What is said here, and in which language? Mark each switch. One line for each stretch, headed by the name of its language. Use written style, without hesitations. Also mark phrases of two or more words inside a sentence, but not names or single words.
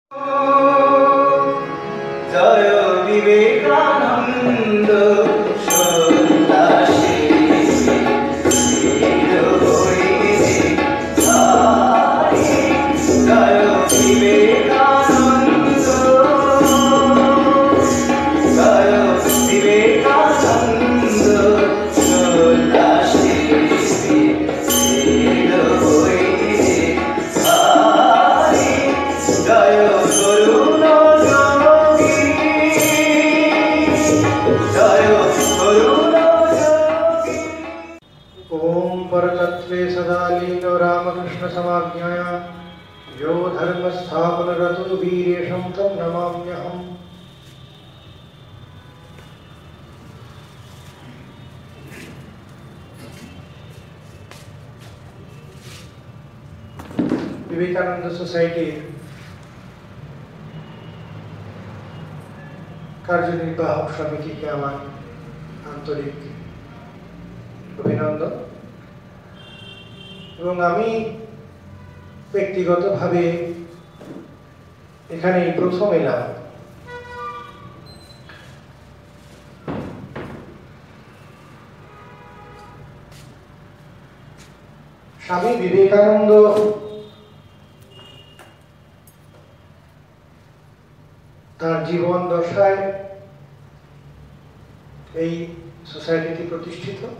Bangla: জয় বিবেকানন্দ সন্ন্যাসী জয় বিবেকানন্দ জয় বিবেকানন্দ সন্ন্যাসী জয় করুণ যোগী জয় করুণ যোগী।
Sanskrit: ओम परतत्वे सदा लीनो रामकृष्ण समाज्ञया यो धर्म स्थापन रतो वीरेशं तं नमाम्यहम्।
Hindi: विवेकानंद सोसाइटी कार्यनिर्वाहक समिति के आमान आंतरिक अभिनंदन
Bangla: এবং আমি ব্যক্তিগতভাবে এখানে প্রথম এলাম। স্বামী বিবেকানন্দ তার জীবন দশায় এই সোসাইটিটি প্রতিষ্ঠিত।